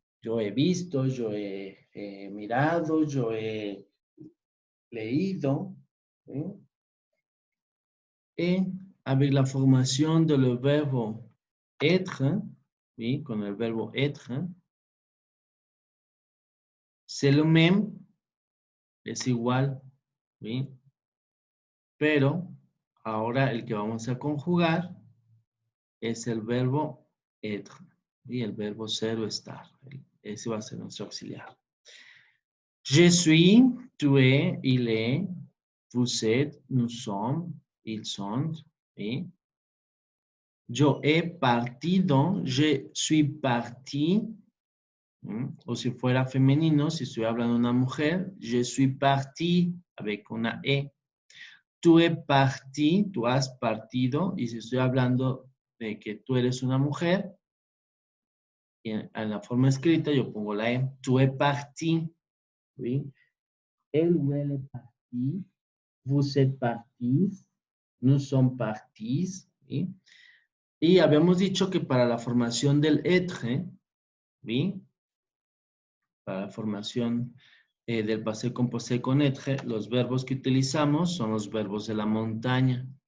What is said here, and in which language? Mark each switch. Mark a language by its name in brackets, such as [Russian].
[Spanish] Yo he visto, yo he mirado, yo he leído. ¿Sí? [French] Et avec la formation de le verbe être, oui, [Spanish] con el verbo [French] être, c'est le même, [Spanish] es igual, ¿sí? Pero ahora el que vamos a conjugar es el verbo être, y el verbo ser o estar. Ese va a ser nuestro auxiliar. [French] Je suis, tu es, il est, vous êtes, nous sommes, ils sont, [Spanish] ¿sí? Yo he partido, [French] je suis parti. [Spanish] O si fuera femenino, si estoy hablando de una mujer, [French] je suis parti, avec [Spanish] una E. [French] Tú es parti, [Spanish] tú has partido, y si estoy hablando de que tú eres una mujer, en la forma escrita yo pongo la E. [French] Tú es parti, [Spanish] ¿sí? Él o [French] elle est parti, vous êtes partis, nous sommes partis, [Spanish] ¿sí? Y habíamos dicho que para la formación del être, ¿sí? Para la formación del passé composé con être, los verbos que utilizamos son los verbos de la montaña.